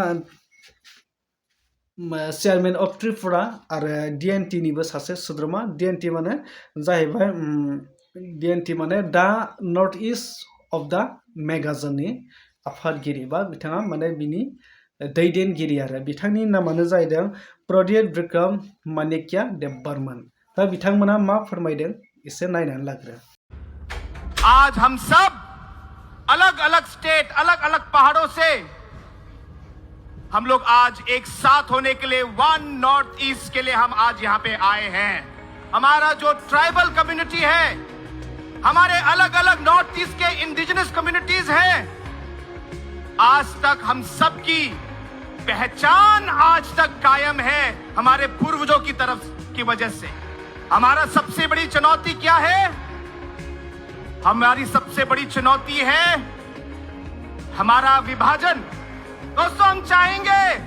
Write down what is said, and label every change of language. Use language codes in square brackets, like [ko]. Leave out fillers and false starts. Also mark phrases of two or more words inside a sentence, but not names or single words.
[en] chairman of Tripura [brx] आरो DNT निबो सासे सोद्रोमा DNT माने जाहैबाय DNT माने [en] the North East of the [brx] मेगाजननि आफादगिरि बा बिथाङा माने बिनि दैदेनगिरि आरो बिथांनि नामानो जाहैदों प्रदीप विक्रम मानिक्या देबबर्मन दा बिथांमोना मा फोरमायदों एसे नायनानै लाग्रो [hi] आज हम सब अलग अलग स्टेट अलग अलग पहाड़ों से हम लोग आज एक साथ होने के लिए वन नॉर्थ ईस्ट के लिए हम आज यहां पे आए हैं हमारा जो [en] tribal community [hi] है हमारे अलग अलग नॉर्थ ईस्ट के [en] indigenous communities [hi] हैं आज तक हम सबकी पहचान आज तक कायम है हमारे पूर्वजों की तरफ की वजह से हमारा सबसे बड़ी चुनौती क्या है हमारी सबसे बड़ी चुनौती है हमारा विभाजन दोस्तों हम चाहेंगे